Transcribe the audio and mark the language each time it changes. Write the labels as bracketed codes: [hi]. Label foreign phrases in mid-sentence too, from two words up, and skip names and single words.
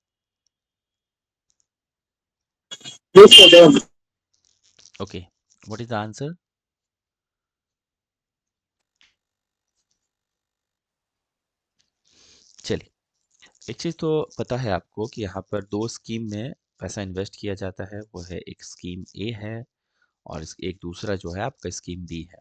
[en] Yes sir, done. Okay, what is the answer? [hi] चलिए, एक चीज़ तो पता है आपको कि यहाँ पर दो स्कीम में पैसा इन्वेस्ट किया जाता है, वो है एक स्कीम ए है और एक दूसरा जो है आपका स्कीम बी है।